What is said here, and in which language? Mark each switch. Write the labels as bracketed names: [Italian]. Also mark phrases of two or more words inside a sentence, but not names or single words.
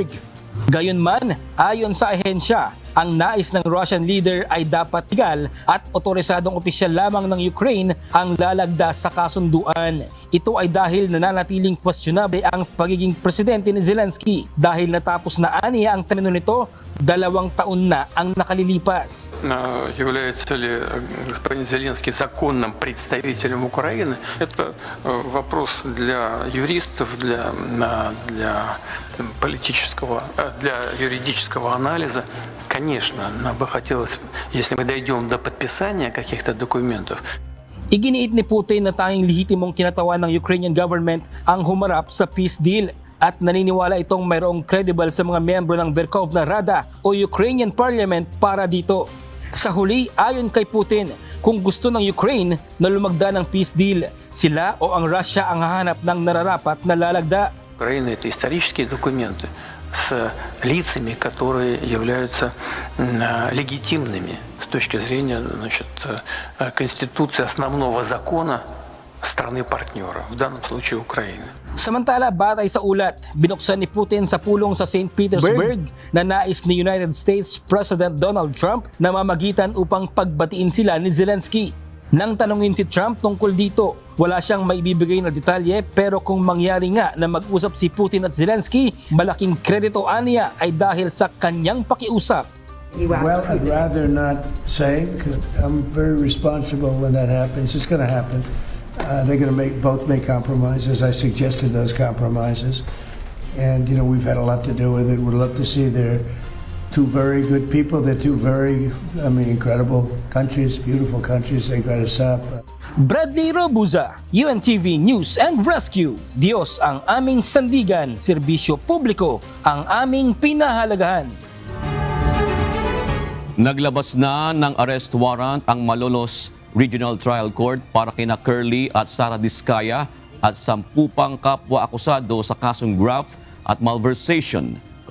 [Filipino] Gayunman, ayon sa ahensya, ang nais ng [English] Russian leader [Filipino] ay dapat tigal at otorisadong opisyal lamang ng Ukraine ang lalagda sa kasunduan. Ito ay dahil nananatiling questionable ang pagiging presidente ni Zelensky dahil natapos na aniya ang termino nito, 2 taon na ang nakalilipas. [Russian] Является ли господин Зеленский законным представителем Украины? Это вопрос для юристов, для политического, для юридического анализа. Конечно, нам бы хотелось, если мы дойдем до подписания каких-то документов. [Filipino] Iginiit ni Putin na tanging lehitimong kinatawan ng [English] Ukrainian government [Filipino] ang humarap sa [English] peace deal [Filipino] at naniniwala itong mayroong credible sa mga miyembro ng Verkhovna Rada o [English] Ukrainian Parliament [Filipino] para dito. Sa huli, ayon kay Putin, kung gusto ng Ukraine na lumagda ng [English] peace deal, [Filipino] sila o ang Russia ang hahanap ng nararapat na lalagda. [Russian] Украина — это исторические документы с лицами, которые являются легитимными с точки зрения, Конституции, основного закона страны-партнера, в данном случае Украины. [Filipino] Samantala, batay sa ulat, binuksan ni Putin sa pulong sa St. Petersburg na nais ni United States President Donald Trump na mamagitan upang pagbatiin sila ni Zelensky. Nang tanungin si Trump tungkol dito, wala siyang maibibigay na detalye pero kung mangyari nga na mag-usap si Putin at Zelensky, malaking kredito aniya ay dahil sa kanyang pakiusap. [English] Well, I'd rather not say because I'm very responsible when that happens. It's going to happen. They're going to both make compromises. I suggested those compromises. And, we've had a lot to do with it. We'd love to see their two very good people. They're two very, incredible countries, beautiful countries. They got us up. Bradley Rabuza, UNTV News and Rescue. [Filipino] Diyos ang aming sandigan, serbisyo publiko ang aming pinahalagahan. Naglabas na ng [English] arrest warrant [Filipino] ang Malolos Regional Trial Court para kina Curly at Sara Diskaya at 10 pang kapwa akusado sa kasong graft at malversation.